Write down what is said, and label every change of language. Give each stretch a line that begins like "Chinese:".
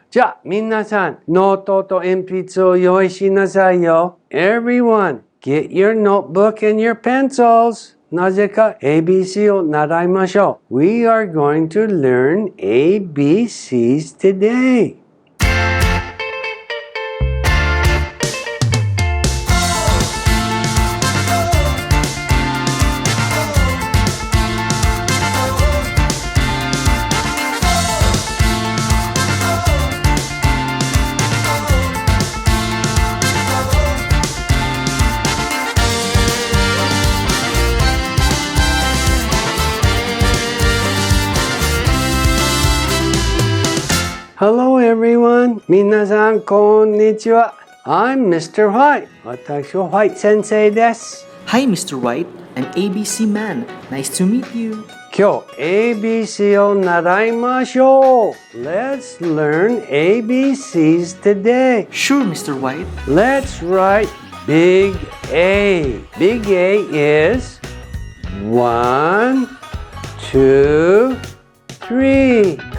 Japanese: じゃあ、皆さん、ノートと鉛筆を用意しなさいよ。
English: Everyone, get your notebook and your pencils.
Japanese: なぜか ABC を習いましょう。
English: We are going to learn ABCs today. Hello everyone!
Japanese: 皆さん、こんにちは。
English: I'm Mr. White.
Japanese: 私は White Sensei です。
English: Hi, Mr. White. I'm ABC Man. Nice to meet you.
Japanese: 今日 ABC を習いましょう。
English: Let's learn ABCs today. Sure, Mr. White. Let's write Big A. Big A is 1, 2, 3.